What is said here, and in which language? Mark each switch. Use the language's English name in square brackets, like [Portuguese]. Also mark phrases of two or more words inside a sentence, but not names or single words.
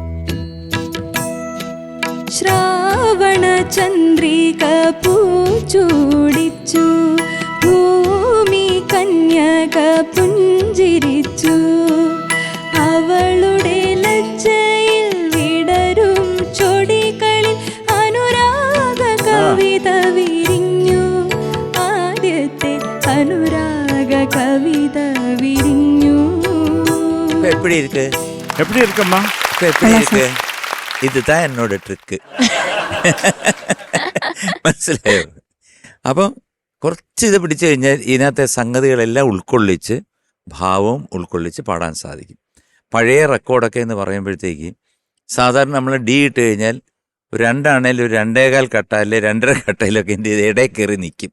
[Malayalam] ശ്രാവണ ചന്ദ്രിക പൂച്ചൂടിച്ചു ഭൂമി കന്യക പുഞ്ചിരിച്ചു അവളുടെ ലജ്ജയിൽ വിടരും ചൊടികളിൽ അനുരാഗ കവിത വിരിഞ്ഞു. ആദ്യത്തെ അനുരാഗ കവിത വിരിഞ്ഞു. [Tamil] எப்பிடி இருக்கு? எப்படி இருக்கம்மா? எப்படி இருக்கு? இதுதான் என்னோட ട്രിക്ക്. [Malayalam] മനസ്സിലായോ? അപ്പം കുറച്ച് ഇത് പിടിച്ചു കഴിഞ്ഞാൽ ഇതിനകത്തെ സംഗതികളെല്ലാം ഉൾക്കൊള്ളിച്ച് ഭാവവും ഉൾക്കൊള്ളിച്ച് പാടാൻ സാധിക്കും. പഴയ റെക്കോർഡൊക്കെ എന്ന് പറയുമ്പോഴത്തേക്ക് സാധാരണ നമ്മൾ ഡി ഇട്ട് കഴിഞ്ഞാൽ ഒരു രണ്ടാണേലും ഒരു 2.25 കട്ട അല്ലെ 2.5 കട്ടയിലൊക്കെ എന്ത് ചെയ്ത് ഇടയിൽ കയറി നിൽക്കും.